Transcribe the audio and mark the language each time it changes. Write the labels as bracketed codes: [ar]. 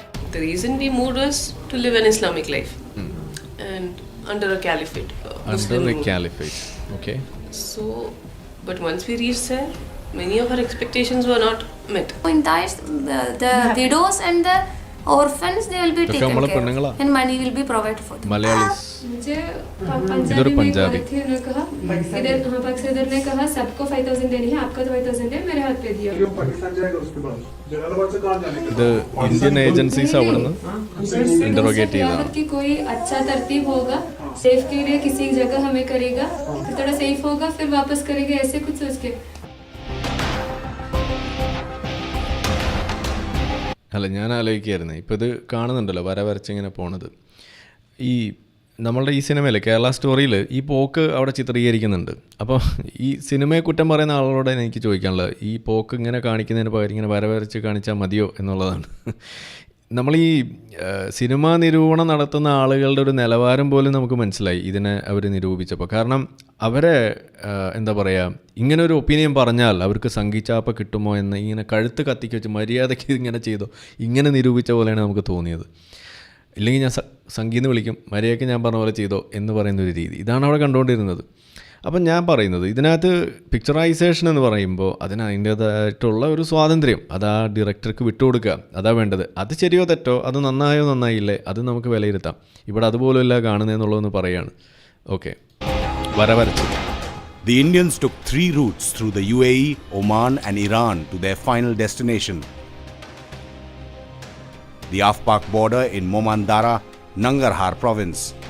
[en] The reason we moved was to live an Islamic life and under a caliphate. Under a caliphate, okay. So, but once we reached there, many of our expectations were not met. In Daesh, the widows and the orphans, they will be taken care of, and money will be provided for them. Malayalis. [hi] मुझे इधर पंजाबी उन्होंने कहा इधर हाँ पाकिस्तान ने कहा सबको 5,000 देनी है, आपका तो 5,000 है, मेरे हाथ पे दिया. [ml] ഇത് ഇന്ത്യൻ ഏജൻസീസ് അവിടെ നിന്ന് ഇന്ററോഗേറ്റ് ചെയ്തതാണ്. [hi] कि कोई अच्छा तरतीब होगा, सेफ के लिए किसी जगह हमें करेगा, फिर थोड़ा सेफ होगा, फिर वापस करेगा, ऐसे कुछ सोच के. [ml] അല്ല, ഞാൻ ആലോചിക്കുകയായിരുന്നു, ഇപ്പോൾ ഇത് കാണുന്നുണ്ടല്ലോ വരച്ചിങ്ങനെ പോണത്. ഈ നമ്മളുടെ ഈ സിനിമയിൽ കേരള സ്റ്റോറിയിൽ ഈ പോക്ക് അവിടെ ചിത്രീകരിക്കുന്നുണ്ട്. അപ്പോൾ ഈ സിനിമയെ കുറ്റം പറയുന്ന ആളുകളോട് എനിക്ക് ചോദിക്കാനുള്ളത്, ഈ പോക്ക് ഇങ്ങനെ കാണിക്കുന്നതിന് പകരം ഇങ്ങനെ വരച്ച് കാണിച്ചാൽ മതിയോ എന്നുള്ളതാണ്. നമ്മൾ ഈ സിനിമാ നിരൂപണം നടത്തുന്ന ആളുകളുടെ ഒരു നിലവാരം പോലും നമുക്ക് മനസ്സിലായി ഇതിനെ അവർ നിരൂപിച്ചപ്പോൾ. കാരണം അവരെ എന്താ പറയുക, ഇങ്ങനെ ഒരു ഒപ്പീനിയൻ പറഞ്ഞാൽ അവർക്ക് സംഗീച്ചാപ്പ കിട്ടുമോ എന്ന് ഇങ്ങനെ കഴുത്ത് കത്തിക്ക് വെച്ച് മര്യാദയ്ക്ക് ഇങ്ങനെ ചെയ്തോ, ഇങ്ങനെ നിരൂപിച്ച പോലെയാണ് നമുക്ക് തോന്നിയത്. ഇല്ലെങ്കിൽ ഞാൻ സംഗീതം വിളിക്കും, മര്യാദയ്ക്ക് ഞാൻ പറഞ്ഞ പോലെ ചെയ്തോ എന്ന് പറയുന്നൊരു രീതി, ഇതാണ് അവിടെ കണ്ടുകൊണ്ടിരുന്നത്. അപ്പം ഞാൻ പറയുന്നത്, ഇതിനകത്ത് പിക്ചറൈസേഷൻ എന്ന് പറയുമ്പോൾ അതിന് അതിൻ്റേതായിട്ടുള്ള ഒരു സ്വാതന്ത്ര്യം അത് ആ ഡയറക്ടർക്ക് വിട്ടുകൊടുക്കുക, അതാ വേണ്ടത്. അത് ശരിയോ തെറ്റോ, അത് നന്നായോ നന്നായില്ലേ, അത് നമുക്ക് വിലയിരുത്താം. ഇവിടെ അതുപോലുമല്ല കാണുന്നതെന്നുള്ളതെന്ന് പറയാണ്. ഓക്കെ, വരച്ചു. [en] The Indians took 3 routes through the UAE, Oman and Iran to their final destination. The Afpak border in Momandara, Nangarhar province.